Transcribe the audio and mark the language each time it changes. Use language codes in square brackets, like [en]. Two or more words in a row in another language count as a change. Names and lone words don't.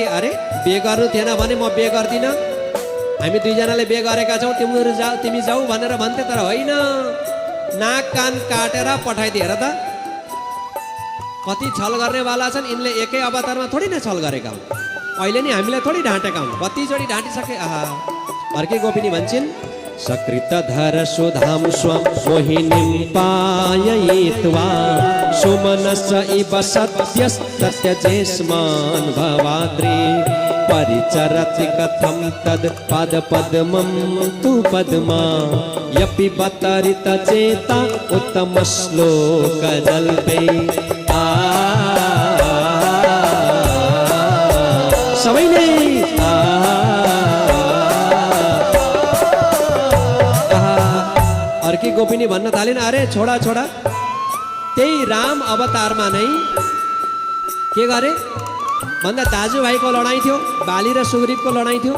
[ne] अरे बिहे गर्नु थिएन भने म बिहे गर्दिनँ, हामी दुईजनाले बिहे गरेका छौँ, तिमी जाऊ भनेर भन्थे। तर होइन, नाक कान काटेर पठाइदिए। हेर त कति छल गर्नेवाला छन् यिनले। एकै अवतारमा थोडी नै छल गरेका हुन्, अहिले नि हामीलाई थोडी ढाँटेका हुन्, कतिचोटि ढाँटिसके। अर्कै गोपिनी भन्छन् [sa] सकृतधर सुधां स्वं मोहिनीं पाययित्वा सुमनस इव सत्यस्त्यजेष्मान् भवाद्रि परिचरति कथं तद् पादपद्मं तु पद्मा यपि बतरित चेता उत्तम श्लोकजल्पे। [ne] सबैले अर्की गोपिनी भन्न थालिन् अरे [hi] छोडा छोडा, [ne] त्यही राम अवतारमा नै के गरे भन्दा दाजुभाइको लडाइँ थियो, बाली र सुग्रीवको लडाइँ थियो।